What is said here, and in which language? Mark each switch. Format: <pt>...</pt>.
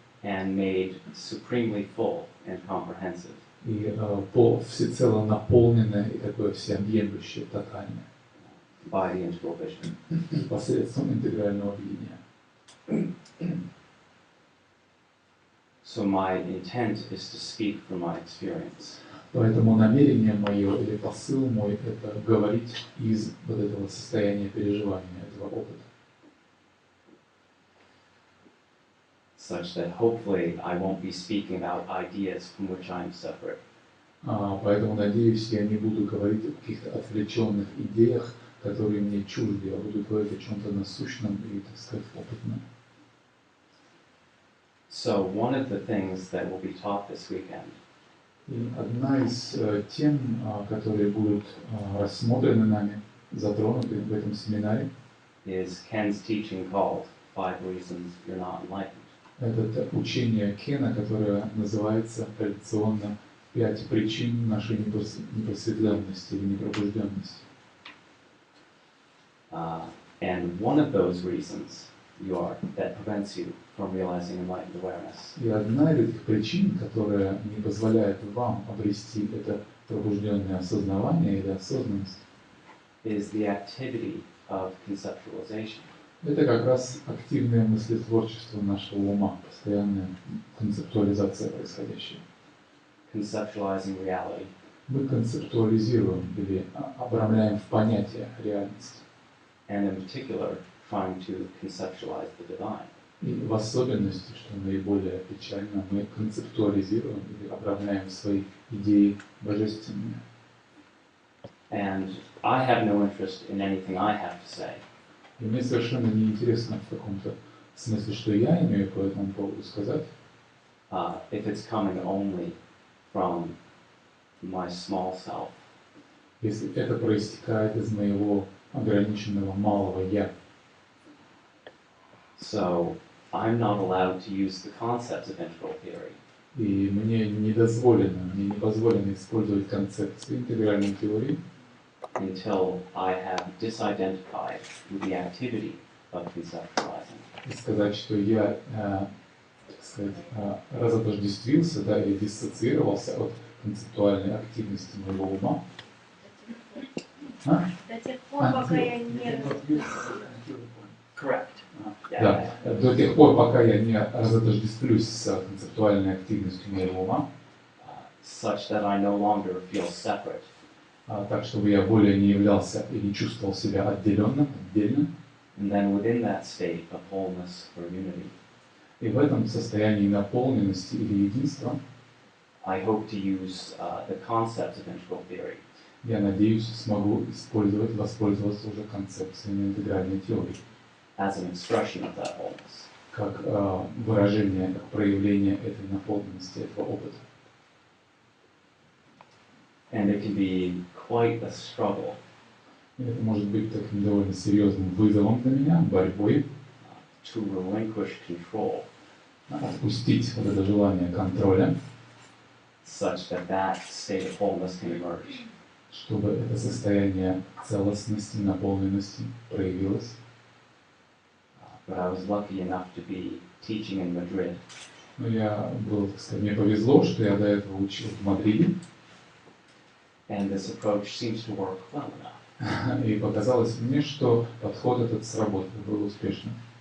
<en>And made supremely full and comprehensive.</en> <ru>И всецело наполненное и такое всеобъемлющее, тотальное.</ru> <en>By the integral vision.</en> <ru>Посредством интегрального видения.</ru> <en>So my intent is to speak from my experience.</en> <ru>Поэтому намерение мое или посыл мой – это говорить из вот этого состояния переживания, этого опыта.</ru> <en>Such that hopefully I won't be speaking about ideas from which I'm separate.</en> <ru>Поэтому, надеюсь, я не буду говорить о каких-то отвлеченных идеях, которые мне чужды, а буду говорить о чем-то насущном и, так сказать, опытном.</ru> <en>So one of the things that will be taught this weekend</en> <ru>И одна из тем, которые будут рассмотрены нами, затронуты в этом семинаре,</ru> <en>is Ken's teaching called 5 Reasons You're Not Enlightened.</en> <ru>это учение Кена, которое называется традиционно «5 причин нашей непросветленности или непробужденности».</ru> <en>And one of those reasons that prevents you from realizing enlightened awareness</en> <ru>И одна из этих причин, которая не позволяет вам обрести это пробужденное осознавание или осознанность,</ru> <en>is the activity of conceptualization.</en> <ru>это как раз активное мыслетворчество нашего ума, постоянная концептуализация происходящего.</ru> <en>Conceptualizing reality.</en> <ru>Мы концептуализируем или обрамляем в понятие реальность.</ru> <en>And in particular, trying to conceptualize the divine.</en> <ru>И в особенности, что наиболее печально, мы концептуализируем или обрамляем свои идеи божественными.</ru> <en>And I have no interest in anything I have to say.</en> <ru>И мне совершенно неинтересно в каком-то смысле, что я имею по этому поводу сказать,</ru> <en>if it's coming only from my small self.</en> <ru>если это проистекает из моего ограниченного малого «я».</ru> <en>So I'm not allowed to use the concepts of integral theory.</en> <ru>И мне не позволено использовать концепции интегральной теории,</ru> <en>until I have disidentified with the activity of conceptualizing.</en> <ru>и сказать, что я, так сказать, разотождествился, да, или диссоциировался от концептуальной активности моего ума. До тех пор, пока я не...</ru> <en>Correct.</en> <ru>Да, до тех пор, пока я не разотождествлюсь с концептуальной активностью моего ума,</ru> <en>Such that I no longer feel separate.</en> <ru>Так, чтобы я более не являлся и не чувствовал себя отдельно.</ru> <en>And then within that state of wholeness or unity,</en> <ru>И в этом состоянии наполненности или единства</ru> <en>I hope to use the concepts of integral theory</en> <ru>я надеюсь, смогу воспользоваться уже концепциями интегральной теории,</ru> <en>as an expression of that wholeness.</en> <ru>как выражение, как проявление этой наполненности, этого опыта.</ru> <en>And it can be quite a struggle</en> <ru>И это может быть таким довольно серьезным вызовом для меня, борьбой,</ru> <en>to relinquish control</en> <ru>отпустить вот это желание контроля,</ru> <en>such that that state of wholeness can emerge.</en> <ru>чтобы это состояние целостности, наполненности проявилось.</ru> <en>But I was lucky enough to be teaching in Madrid,</en> <ru>Но я был, так сказать, мне повезло, что я до этого учил в Мадриде,</ru> <en>and this approach seems to work well enough.</en> <ru>и показалось мне, что подход этот сработал, был успешным.</ru>